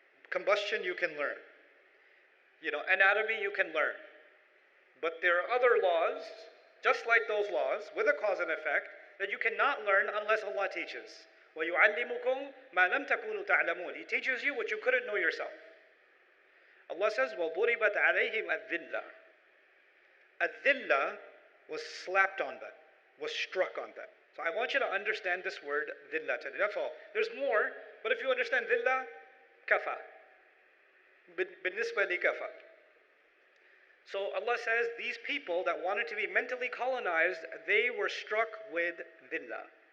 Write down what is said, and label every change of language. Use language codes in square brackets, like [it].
[en] Combustion you can learn. Anatomy you can learn. But there are other laws, just like those laws, with a cause and effect, that you cannot learn unless Allah teaches. [ar] وَيُعَلِّمُكُمْ مَا لَمْ تَكُونُوا تَعْلَمُونَ. [en] He teaches you what you couldn't know yourself. Allah says, [ar] وَضُرِبَتْ عَلَيْهِمْ الذِّلَّةِ. [en] الذِّلَّة was slapped on them, was struck on them. So I want you to understand this word, dhillah. That's all. There's more, but if you understand dhillah, kafa. [ar] بالنسبة لكفى. [en] So Allah says these people that wanted to be mentally colonized, they were struck with dhillah.